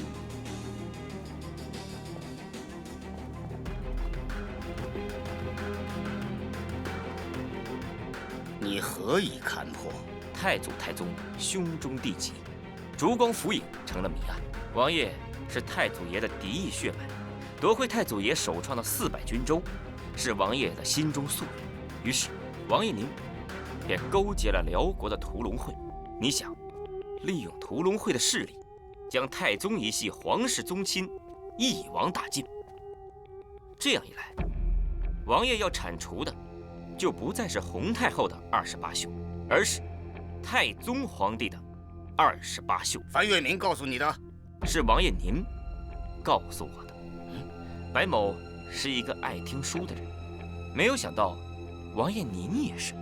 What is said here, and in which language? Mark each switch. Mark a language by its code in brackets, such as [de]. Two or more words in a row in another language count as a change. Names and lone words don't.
[zh] 你何以看破？太祖太宗胸中地疾，燭光浮影成了謎案。王爺是太祖爺的嫡裔血脈，奪回太祖爺首創的400軍州，是王爺的心中夙願。於是，王爺您便勾結了遼國的屠龍會。你想，利用屠龍會的勢力，將太宗一系皇室宗親一網打盡。這樣一來，王爺要鏟除的就不再是洪太後的28兄，而是太宗皇帝的28兄。樊月明告訴你的？是王爺您告訴我的。白某是一個愛聽書的人，沒有想到王爺您也是。